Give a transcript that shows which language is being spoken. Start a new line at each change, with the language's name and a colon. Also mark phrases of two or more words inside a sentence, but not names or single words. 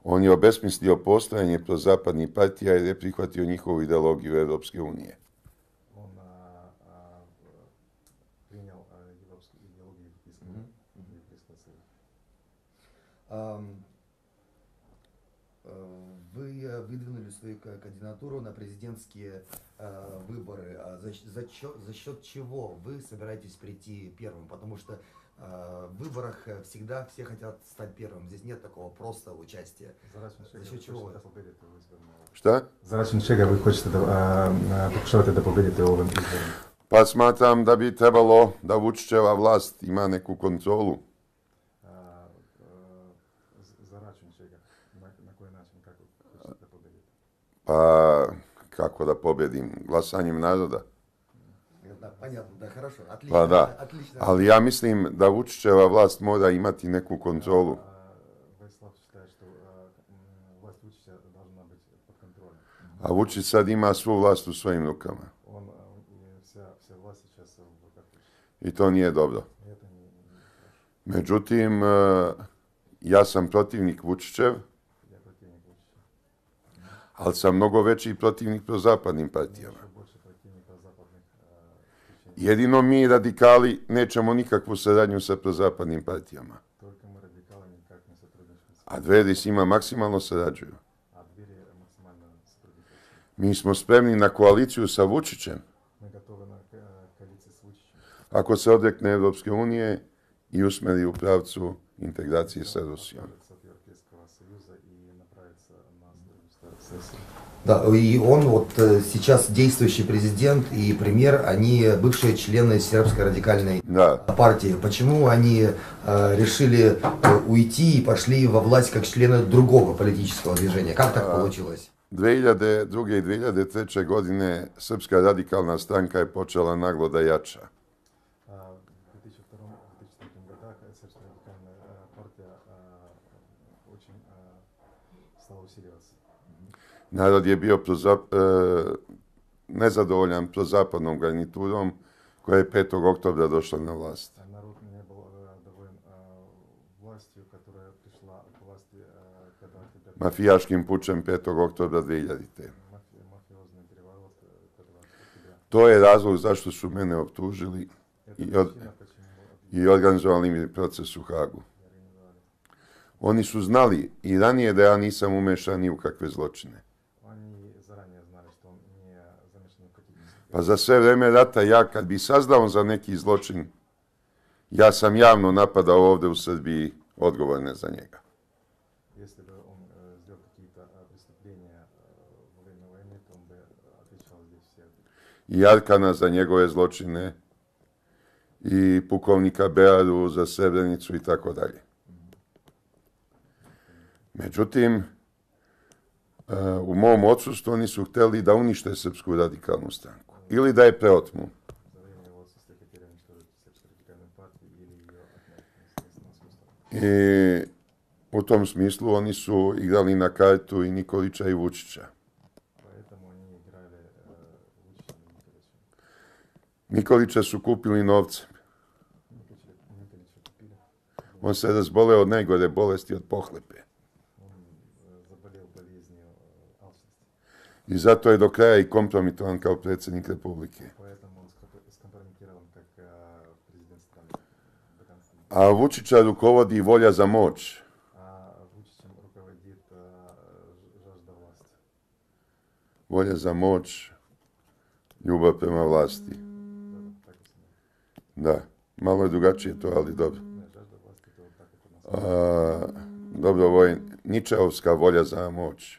Serbian: On je obesmislio postojanje prozapadnih partija jer je prihvatio njihovu ideologiju Europske unije.
Russian: Он принял европскую идеологию Европейского Союза. Вы выдвинули свою кандидатуру на президентские выборы. За счет чего вы собираетесь прийти первым? Потому что в выборах всегда все хотят стать первым. Здесь нет такого просто участия. За счет чего?
Serbian: Šta? За račun čega vi hoćete da pokušavate da pobedite u ovim izborima? Pa smatram da bi trebalo da Vučićeva vlast ima neku kontrolu. За račun čega? Na koji način? Kako hoćete da pobedite? Pa kako da pobedim? Glasanjem naroda.
Russian: Да, понятно, да, хорошо, отлично.
Serbian: Pa da.
Russian: Отлично.
Serbian: Ali ja mislim da Vučićeva vlast mora imati neku kontrolu.
Russian: Вячеслав считает, что власть Вучича должна быть под контролем.
Serbian: A Vučić sad ima svu vlast u svojim rukama.
Russian: Он, вся власть сейчас в руках Вучича.
Serbian: I to nije dobro.
Russian: И это не хорошо.
Serbian: Međutim, ja sam protivnik Vučićev,
Russian: Я противник Вучича.
Serbian: ali sam mnogo veći protivnik prozapadnim partijama.
Russian: Еще больше противника западных течений.
Serbian: Jedino mi radikali nećemo nikakvu saradnju sa prozapadnim partijama.
Russian: Только мы радикалы никак не сотрудничаем.
Serbian: A Dveri s njima maksimalno sarađuju.
Russian: А двери
Serbian: Mi smo spremni na koaliciju sa Vučićem
Russian: Мы готовы на коалиции с Vučićem.
Serbian: ako se odrekne Evropske unije i usmeri u pravcu integracije sa Rusijom.
Russian: Отказаться от Европейского Союза и направиться на с Россией. Да, и он вот сейчас действующий президент и премьер, они бывшие члены сербской радикальной Да. партии. Почему они решили уйти и пошли во власть как члены другого политического движения? Как так получилось?
Serbian: 2002. i 2003. godine Srpska radikalna stranka je počela naglo da jača.
Russian: В 2002-2003 годах Сербская радикальная партия очень стала усиливаться.
Serbian: Narod je bio nezadovoljan prozapadnom garniturom koja je 5. oktobra došla na vlast.
Russian: Народ не был доволен властью, которая пришла к власти, когда
Serbian: Mafijaškim pučem 5. oktobra 2000.
Russian: мафиозный переворот 5 октября.
Serbian: To je razlog zašto su mene optužili
Russian: Это
Serbian: i,
Russian: причина, почему
Serbian: i organizovali mi proces u Hagu.
Russian: организовали.
Serbian: Oni su znali i ranije da ja nisam umešan ni u kakve zločine.
Russian: Они заранее знали, что он не замешан в каких-то...
Serbian: Pa za sve vreme rata ja kad bi saznao za neki zločin, ja sam javno napadao ovde u Srbiji odgovorne za njega.
Russian: Если бы он сделал какие-то преступления во время войны, то он бы отвечал здесь все.
Serbian: I Arkana za njegove zločine, i pukovnika Bearu za Srebrenicu i tako dalje. Međutim, u mom odsustvu oni su htjeli da unište Srpsku radikalnu stranku ili da je preotmu.
Russian: За время его отсутствия хотели уничтожить Сербскую радикальную партию или ее отнять на свою сторону.
Serbian: I u tom smislu oni su igrali na kartu i Nikolića i Vučića.
Russian: Поэтому они играли Vučićem i Nikolićem.
Serbian: Nikolića su kupili novcem. Nikolića kupili. On se razboleo od najgore bolesti, od pohlepe.
Russian: Он заболел болезнью алчности.
Serbian: I zato je do kraja i kompromitovan kao predsjednik Republike.
Russian: Поэтому он скомпрометирован как президент страны до конца.
Serbian: A Vučića rukovodi volja za moć.
Russian: А Vučićem руководит жажда власти.
Serbian: Volja za moć, ljubav prema vlasti.
Russian: Да, так и с ним.
Serbian: Da, malo je drugačije to, ali dobro.
Russian: Не, жажда власти это вот так вот у нас.
Serbian: Dobro, ovo je Ničeovska volja za moć.